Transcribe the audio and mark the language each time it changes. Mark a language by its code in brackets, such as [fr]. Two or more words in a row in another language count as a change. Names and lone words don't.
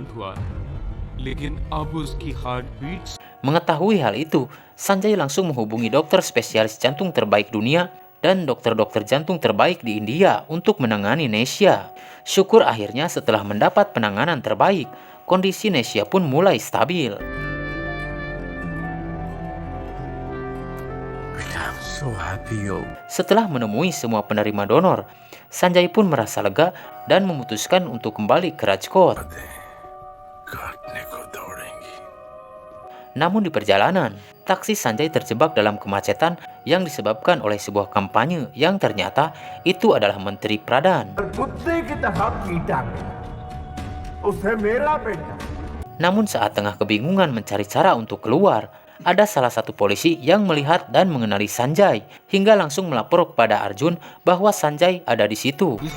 [id] Mengetahui hal itu, Sanjay langsung menghubungi dokter spesialis jantung terbaik dunia dan dokter-dokter jantung terbaik di India untuk menangani Nesya. Syukur akhirnya setelah mendapat penanganan terbaik, kondisi Nesya pun mulai stabil. [en] I'm so happy yo. [id] Setelah menemui semua penerima donor, Sanjay pun merasa lega dan memutuskan untuk kembali ke Rajkot. [hi] काटने को दौड़ेंगी। [id] Namun di perjalanan, taksi Sanjay terjebak dalam kemacetan yang disebabkan oleh sebuah kampanye yang ternyata itu adalah Menteri Pradhan. Namun saat tengah kebingungan mencari cara untuk keluar, ada salah satu polisi yang melihat dan mengenali Sanjay hingga langsung melapor kepada Arjun bahwa Sanjay ada di situ.